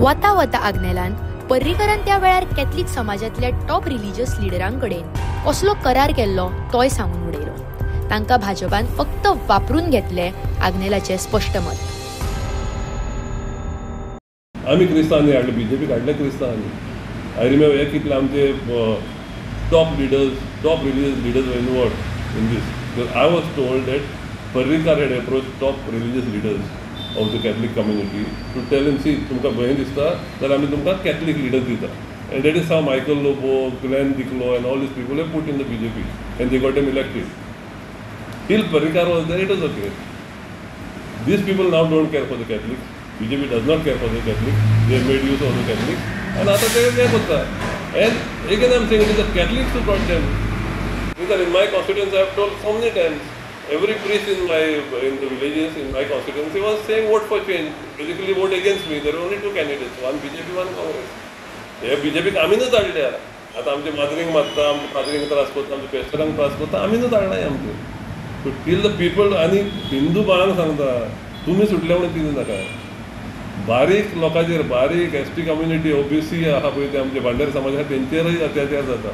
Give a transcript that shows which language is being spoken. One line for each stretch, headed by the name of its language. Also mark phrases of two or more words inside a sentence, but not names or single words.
Konkani: वता वता आग्नेलान पर्रीकरान त्या वेळार कॅथलीक समाजातल्या
English: top religious leaders
Konkani: कडेन कसलो करार केल्लो तोय सांगून उडयलो तांकां भाजपान फक्त वापरून घेतले आग्नेलाचे स्पश्ट मत आमी क्रिस्तांवांनी हाडले बीजेपी काडले क्रिस्तांवांनी
English: I remember
Konkani: हे कितले आमचे
English: top religious leaders were involved in this I was told that Parrikar had approached top religious leaders of the Catholic community to tell in see
Konkani: तुमकां भंय दिसता जाल्यार आमी तुमकां कॅथलीक लिडर दिता.
English: And that is how Michael Lobo, Glenn Diclo and all these people have put in the BJP and they got them elected. Till Parrikar was there, it was okay. These people now don't care for the Catholics. BJP does not care for the Catholics. They have made use of the Catholics. And after they have and again I'm saying it is the Catholics who brought them. Because in my constituency I have told so many times, every priest in the villages in my constituency was saying vote for change. Basically vote against me. There are only two candidates, one BJP, one Congress.
Konkani: हे बीजेपीक आमीनच धाडले. आतां आमचे माजरींक मारता, आमचे फादरींक त्रास करता, आमच्या पेस्टरांक त्रास करता, आमीनच धाडनाय आमचे.
English: so tell the people
Konkani: आनी हिंदू बाळांक सांगता तुमी सुटले म्हणून तिनू नाका. बारीक लोकांचेर, बारीक एसटी कम्युनिटी, ओबीसी आहा पळय ते आमचे भांडार समाज आहा तेंचेरय अत्याचार जाता.